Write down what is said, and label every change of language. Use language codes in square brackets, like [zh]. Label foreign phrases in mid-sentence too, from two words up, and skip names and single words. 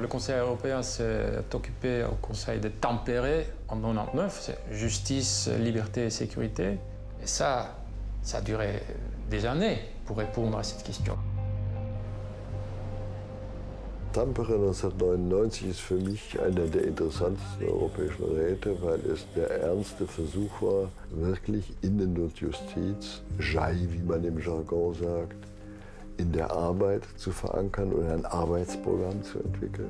[fr] Conseil européen s'est occupé au Conseil de Tampere en 1999, c'est justice, liberté et sécurité. Et ça a duré des années pour répondre à cette question. [de] Tampere 1999 ist für mich einer der interessantesten europäischen Räte, weil es der ernste Versuch war, wirklich Innen- und Justiz, JAI, wie man im Jargon sagt, in der Arbeit zu verankern und ein Arbeitsprogramm zu entwickeln.